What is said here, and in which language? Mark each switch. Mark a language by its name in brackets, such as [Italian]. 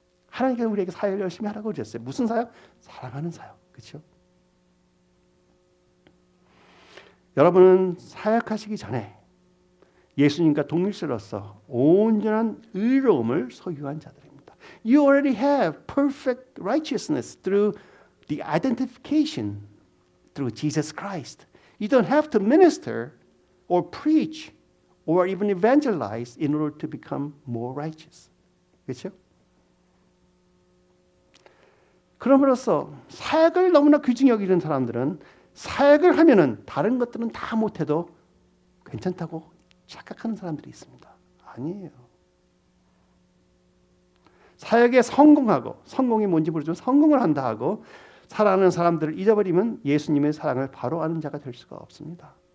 [Korean] 하나님께서 우리에게 사역을 열심히 하라고 그러셨어요. 무슨 사역? 사랑하는 사역. 그렇죠? 여러분은 사역하시기 전에 예수님과 동일시로서 온전한 의로움을 소유한 자들입니다. [English] You already have perfect righteousness through the identification through Jesus Christ. You don't have to minister or preach or even evangelize in order to become more righteous. [Korean] 그렇죠? 그럼으로써 사역을 너무나 귀중히 여기는 사람들은 사역을 하면은 다른 것들은 다 못해도 괜찮다고 착각하는 사람들이 있습니다. 아니에요. 사역에 성공하고 성공이 뭔지 모르지만 성공을 한다 하고 사랑하는 사람들을 잊어버리면 예수님의 사랑을 바로 아는 자가 될 수가 없습니다.